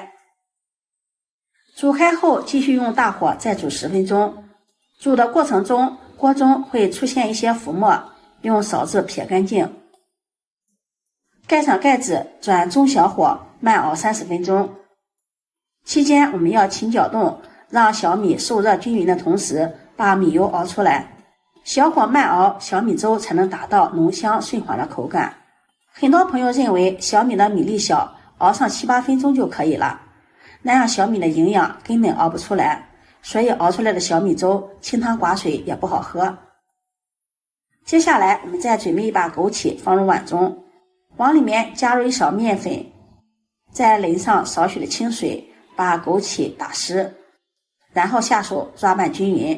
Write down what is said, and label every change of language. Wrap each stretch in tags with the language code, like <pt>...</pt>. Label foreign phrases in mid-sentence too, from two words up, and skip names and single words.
<zh>煮開後繼續用大火再煮10分鐘，煮的過程中鍋中會出現一些浮沫，用勺子撇乾淨。蓋上蓋子，轉中小火慢熬30分鐘。期間我們要勤攪動，讓小米受熱均勻的同時，把米油熬出來。小火慢熬，小米粥才能達到濃香順滑的口感。很多朋友認為小米的米粒小，熬上7、8分鐘就可以了，那樣小米的營養根本熬不出來，所以熬出來的小米粥清湯寡水也不好喝。接下來我們再準備一把枸杞放入碗中，往裡面加入1勺麵粉，再淋上少許的清水，把枸杞打濕，然後下手抓拌均勻。</zh>